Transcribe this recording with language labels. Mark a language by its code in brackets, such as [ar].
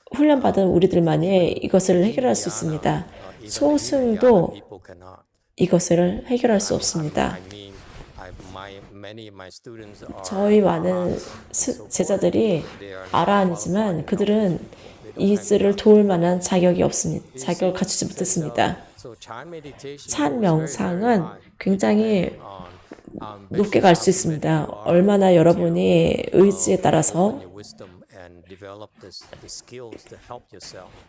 [ko] 훈련받은 우리들만이 이것을 해결할 수 있습니다. 소승도 [en] People cannot. [ko] 이것을 해결할 수 없습니다. [en] I mean, many of my students are [ko] 저희 많은 제자들이 아라한이지만 그들은 이들을 도울 만한 자격이 없습니다. 자격을 갖추지 못했습니다. [en] so child meditation [ko] 찬 [en] goes very, very [ko] 명상은 [en] high [ko] 굉장히 [en] on [ko] 높게 갈 수 있습니다. 얼마나 여러분이 의지에 따라서 [en] your wisdom and develop the skills to help yourself.